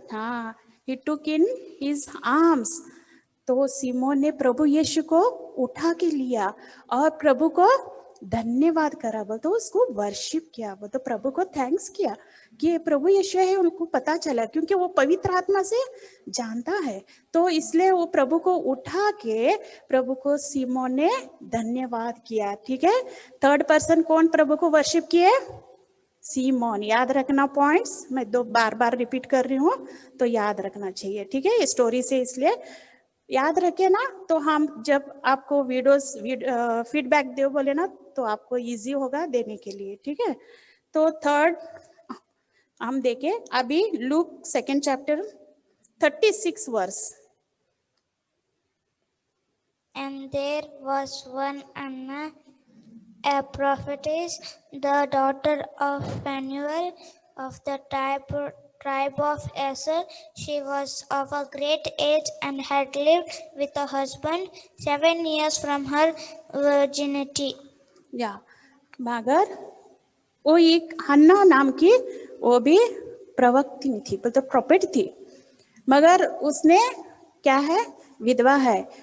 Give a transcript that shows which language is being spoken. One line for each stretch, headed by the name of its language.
English: हाँ, he took in his arms।
Hindi: तो Simone ने प्रभु यीशु को उठा के लिया और प्रभु को धन्यवाद करा। बोल तो उसको वर्शिप किया, बोल तो प्रभु को थैंक्स किया कि प्रभु यीशु है। उनको पता चला क्योंकि वो पवित्र आत्मा से जानता है, तो इसलिए वो प्रभु को उठा के प्रभु को सिमोन ने धन्यवाद किया। ठीक है, 3rd पर्सन कौन प्रभु को वर्शिप किए? सिमोन। याद रखना पॉइंट्स, मैं 2 बार रिपीट कर रही हूँ तो याद रखना चाहिए। ठीक है, स्टोरी से इसलिए याद रखे ना, तो हम जब आपको वीडियोस फीडबैक दे बोले ना तो आपको इजी होगा देने के लिए। ठीक है, तो 3rd हम देखें अभी look 2nd chapter 36 verse.
English: And there was one Anna, a prophetess, the daughter of Phanuel of the tribe of Aser. She was of a great age and had lived with a husband 7 years from her virginity.
Hindi: या मगर वो एक हन्ना नाम की वो भी प्रवक्तिनी थी, मतलब प्रॉफिट थी, मगर उसने क्या है विधवा है।